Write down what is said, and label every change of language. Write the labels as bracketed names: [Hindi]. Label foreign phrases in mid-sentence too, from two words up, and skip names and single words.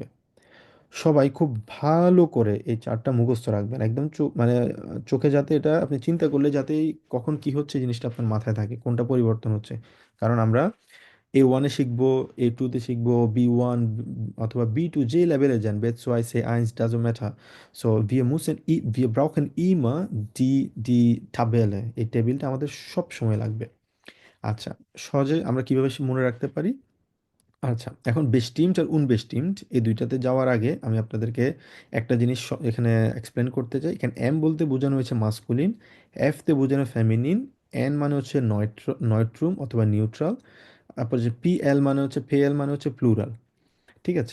[Bangla] সবাই খুব ভালো করে এই চার্টটা মুখস্থ রাখবেন, একদম মানে চোখে, যাতে এটা আপনি চিন্তা করলে যাতে কখন কি হচ্ছে জিনিসটা আপনার মাথায় থাকে, কোনটা পরিবর্তন হচ্ছে। কারণ আমরা A1-এ শিখবো, A2-তে শিখবো, B1 অথবা B2, যে লেভেলে যান, [English] B2, C1, doesn't matter. [German] So wir brauchen immer die Tabelle, [Bangla] এই টেবিলটা আমাদের সব সময় লাগবে। আচ্ছা, সহজে আমরা কিভাবে মনে রাখতে পারি? আচ্ছা, এখন বেস্টিমড আর উনবেস্টিমড এই দুইটাতে যাওয়ার আগে আমি আপনাদেরকে একটা জিনিস এখানে এক্সপ্লেন করতে চাই। এখানে এম বলতে বোঝানো হয়েছে মাস্কুলিন, এফ তে বোঝানো ফেমিনিন, এন মানে হচ্ছে নয়ট্রুম অথবা নিউট্রাল, তারপর যে পি এল মানে হচ্ছে, মানে হচ্ছে প্লুরাল, ঠিক আছে।